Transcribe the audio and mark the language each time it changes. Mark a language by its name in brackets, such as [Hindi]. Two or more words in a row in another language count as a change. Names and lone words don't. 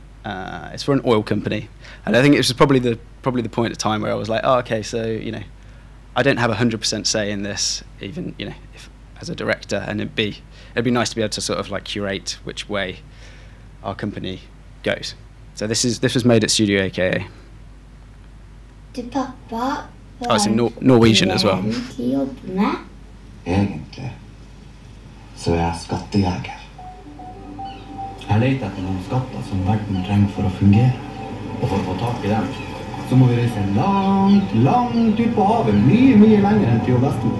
[English] It's for an oil company, and I think it was probably the point of time where I was like, oh, okay, so I don't have 100% say in this, even if as a director, and it'd be nice to be able to sort of like curate which way our company goes. So this was made at Studio AKA. [Norwegian] Pappa, [English] oh, it's in Norwegian as well. [Norwegian] Egentlig så er jeg skattejeger. Jeg leter etter noen skatter som verden trenger for å fungere. Og for å få tak i dem, så må vi reise langt, langt ut på havet, mye lenger enn til Vesten.